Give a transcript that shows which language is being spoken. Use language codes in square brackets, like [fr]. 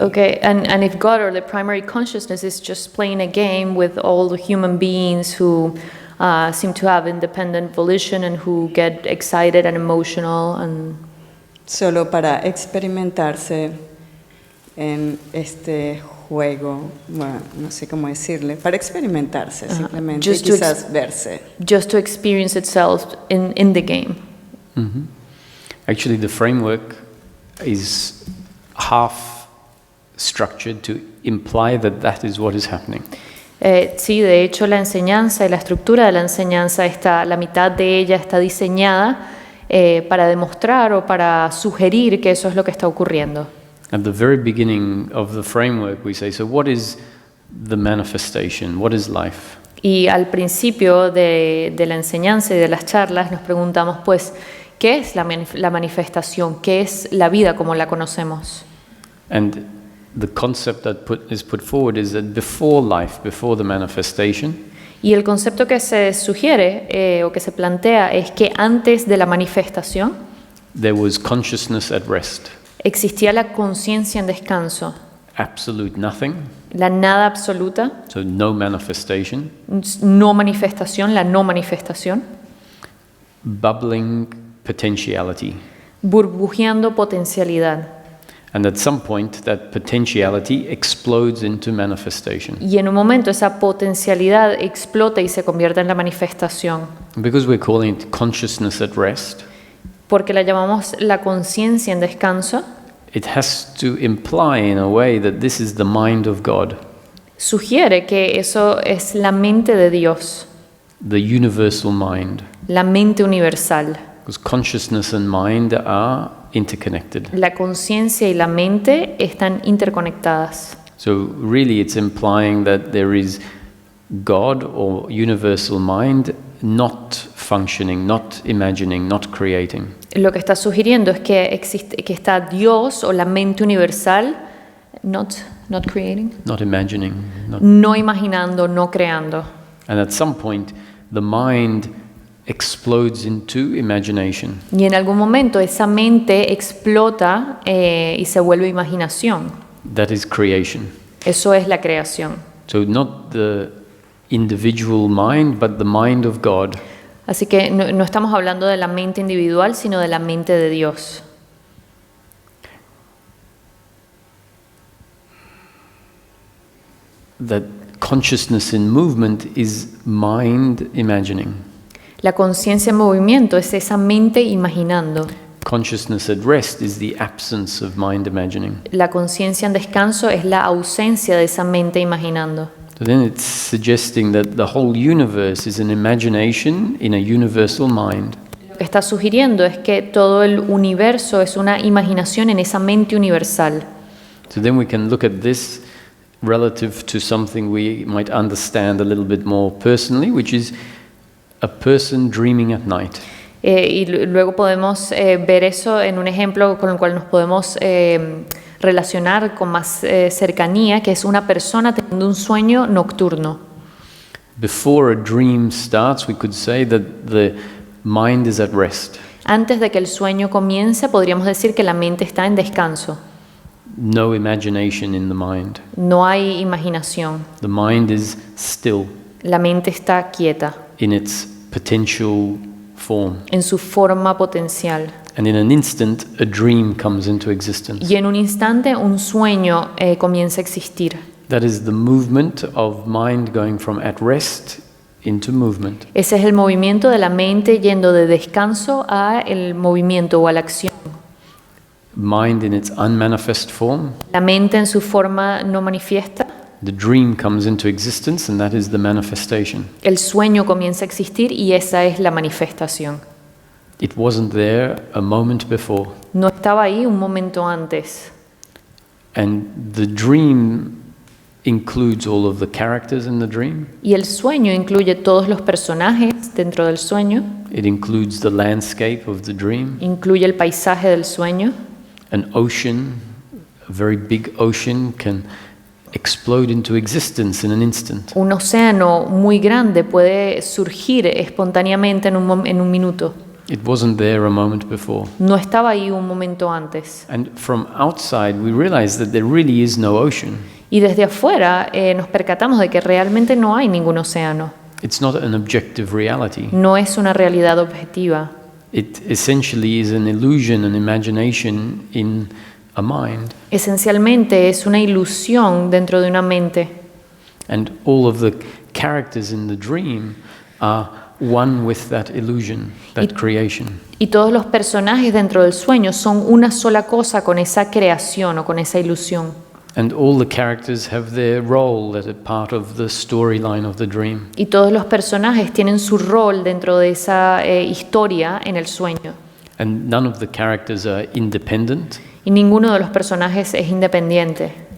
[en] Okay, and if God or the primary consciousness is just playing a game with all the human beings who seem to have independent volition and who get excited and emotional and [es] solo para experimentarse en este juego, bueno, no sé cómo decirle, para experimentarse simplemente y quizás verse. [en] Just to experience itself in the game. Mm-hmm. Actually, the framework is half structured to imply that that is what is happening. [es] Sí, de hecho la enseñanza y la estructura de la enseñanza está, la mitad de ella está diseñada para demostrar o para sugerir que eso es lo que está ocurriendo. [en] At the very beginning of the framework we say, so what is the manifestation? What is life? [es] Y al principio de la enseñanza y de las charlas nos preguntamos, pues, ¿qué es la manifestación? ¿Qué es la vida como la conocemos? [en] And the concept that is put forward is that before life, before the manifestation, [es] y el concepto que se sugiere o que se plantea es que antes de la manifestación [en] there was consciousness at rest. [es] Existía la conciencia en descanso, [en] Absolute nothing, [es] la nada absoluta, [en] so no manifestation. [es] no manifestación, la no manifestación, [en] Bubbling potentiality. [es] burbujeando potencialidad. [en] And at some point, that potentiality explodes into manifestation. [es] Y en un momento esa potencialidad explota y se convierte en la manifestación. [en] Because we're calling it consciousness at rest, [es] Porque la llamamos la conciencia en descanso, [en] it has to imply in a way that this is the mind of God, [es] sugiere que eso es la mente de Dios, [en] the universal mind. [es] la mente universal. [en] Because consciousness and mind are interconnected. [es] La conciencia y la mente están interconectadas. [en] So really it's implying that there is God or universal mind not functioning, not imagining, not creating. [es] Lo que está sugiriendo es que existe, que está Dios o la mente universal, [en] not creating, Not imagining. [es] no imaginando, no creando. [en] And at some point, the mind explodes into imagination. [es] Y en algún momento esa mente explota y se vuelve imaginación. [en] That is creation. [es] Eso es la creación. [en] So not the individual mind, but the mind of God. [es] Así que no estamos hablando de la mente individual, sino de la mente de Dios. [en] That consciousness in movement is mind imagining. [es] La conciencia en movimiento es esa mente imaginando. [en] Consciousness at rest is the absence of mind imagining. [es] La conciencia en descanso es la ausencia de esa mente imaginando. [en] So then it's suggesting that the whole universe is an imagination in a universal mind. [es] Lo que está sugiriendo es que todo el universo es una imaginación en esa mente universal. [en] So then we can look at this relative to something we might understand a little bit more personally, which is a person dreaming at night. [es] Y luego podemos ver eso en un ejemplo con el cual nos podemos relacionar con más cercanía, que es una persona teniendo un sueño nocturno. [en] Before a dream starts, we could say that the mind is at rest. [es] Antes de que el sueño comience, podríamos decir que la mente está en descanso. [en] No imagination in the mind. [es] No hay imaginación. [en] The mind is still [es] La mente está quieta [en] in its potential form. [es] en su forma potencial. [en] And in an instant, a dream comes into existence. [es] Y en un instante un sueño comienza a existir. [en] That is the movement of mind going from at rest into movement. [es] Ese es el movimiento de la mente yendo de descanso a el movimiento o a la acción. [en] Mind in its unmanifest form, [es] La mente en su forma no manifiesta. [en] the dream comes into existence, and that is the manifestation. [es] El sueño comienza a existir y esa es la manifestación. [en] It wasn't there a moment before. [es] No estaba ahí un momento antes. [en] And the dream includes all of the characters in the dream. [es] Y el sueño incluye todos los personajes dentro del sueño, [en] It includes the landscape of the dream, [es] incluye el paisaje del sueño. [en] an ocean, a very big ocean can explode into existence in an instant. [es] Un océano muy grande puede surgir espontáneamente en un minuto. [en] It wasn't there a moment before. [es] No estaba ahí un momento antes. [en] And from outside, we realize that there really is no ocean. [es] Y desde afuera nos percatamos de que realmente no hay ningún océano. [en] It's not an objective reality. [es] No es una realidad objetiva. [en] It essentially is an illusion, an imagination in a mind. [es] Esencialmente es una ilusión dentro de una mente. [en] And all of the characters in the dream are one with that illusion, that creation. [es] Y todos los personajes dentro del sueño son una sola cosa con esa creación o con esa ilusión. [en] And all the characters have their role that are part of the storyline of the dream. [es] Y todos los personajes tienen su rol dentro de esa historia en el sueño. [en] And none of the characters are independent. [es] Y ninguno de los personajes es independiente.